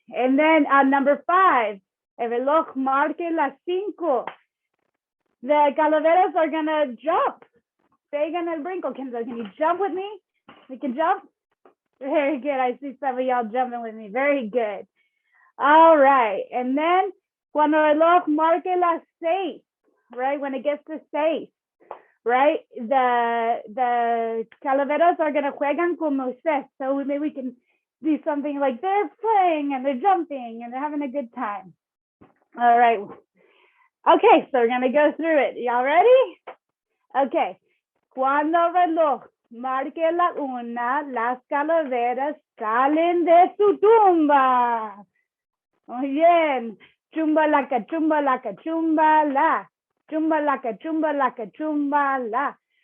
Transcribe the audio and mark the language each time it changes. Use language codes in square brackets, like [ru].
[en] And then number 5, [es] el reloj marque las 5. [en] The calaveras are gonna jump. [es] Pegan el brinco. [en] Can you jump with me? We can jump? Very good. I see some of y'all jumping with me. Very good. All right. And then [es] cuando el reloj marque las 6, right? [en] When it gets to 6, right? The calaveras are gonna [es] juegan como 6. [en] So maybe we can do something like they're playing and they're jumping and they're having a good time. All right. Okay, so we're gonna go through it. Y'all ready? Okay. [es] Cuando el reloj marque la 1, las calaveras salen de su tumba. Muy bien. Chumbalaca, chumbalaca, chumbala. Chumbalaca, chumbalaca, chumbala.